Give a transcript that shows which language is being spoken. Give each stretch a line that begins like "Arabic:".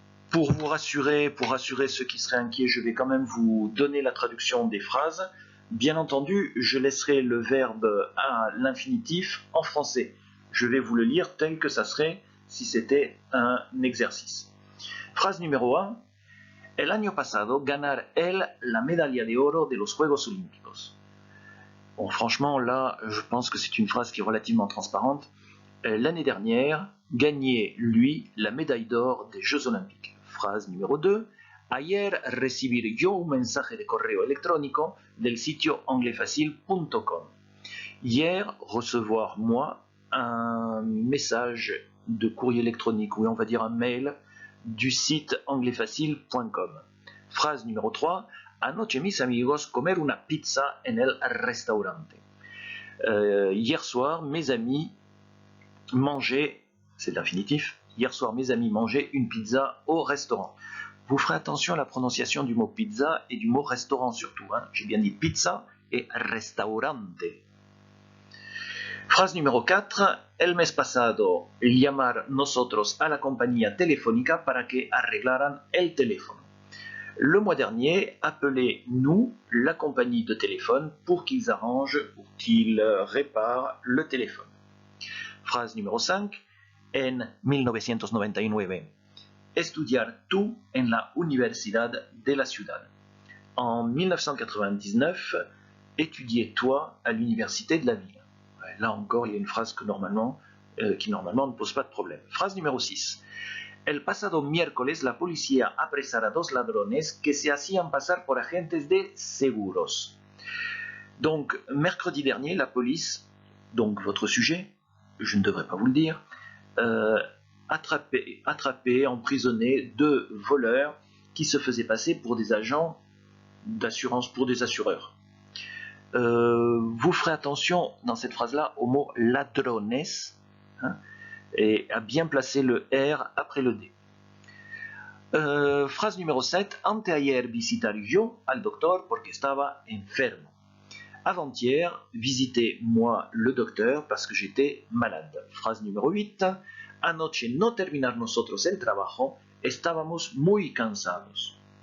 French: Pour vous rassurer, pour rassurer ceux qui seraient inquiets, je vais quand même vous donner la traduction des phrases. Bien entendu, je laisserai le verbe à l'infinitif en français. Je vais vous le lire tel que ça serait si c'était un exercice. Phrase numéro 1.
Spanish: El año pasado ganar él la medalla de oro de los Juegos Olímpicos.
French: Bon, franchement, là, je pense que c'est une phrase qui est relativement transparente. L'année dernière, gagnait, lui, la médaille d'or des Jeux Olympiques. Phrase numéro 2.
Spanish: Ayer recibir yo un mensaje de correo electrónico del sitio anglefacile.com.
French: Hier, recevoir moi un message de courrier électronique, ou on va dire un mail, du site anglefacile.com. Phrase numéro 3.
Spanish: Anoche mis amigos comer una pizza en el restaurante.
French: Hier soir, mes amis mangeaient, c'est l'infinitif, hier soir mes amis mangeaient une pizza au restaurant. Vous ferez attention à la prononciation du mot pizza et du mot restaurant surtout. Hein. J'ai bien dit pizza et restaurante. Phrase numéro 4.
Spanish: El mes pasado llamar nosotros a la compañía telefónica para que arreglaran el teléfono.
French: Le mois dernier, appelez-nous la compagnie de téléphone pour qu'ils arrangent, pour qu'ils réparent le téléphone. Phrase numéro 5. En 1999.
Spanish: Estudiar tú en la Universidad de la Ciudad.
French: En 1999, étudier toi à l'université de la ville. Là encore, il y a une phrase qui normalement ne pose pas de problème. Phrase numéro 6.
Spanish: El pasado miércoles la policía apresara a 2 ladrones que se hacían pasar por agentes de seguros.
French: Donc, mercredi dernier, la police, donc votre sujet, je ne devrais pas vous le dire, attrapé, emprisonné 2 voleurs qui se faisaient passer pour des agents d'assurance, pour des assureurs. Vous ferez attention dans cette phrase-là au mot ladrones, hein, et à bien placer le R après le D. Phrase numéro 7.
Spanish: Anteayer visitar yo al doctor porque estaba enfermo.
French: Avant-hier, visité moi le docteur parce que j'étais malade. Phrase numéro 8.
Spanish: Anoche no terminar nosotros el trabajo, estábamos muy cansados.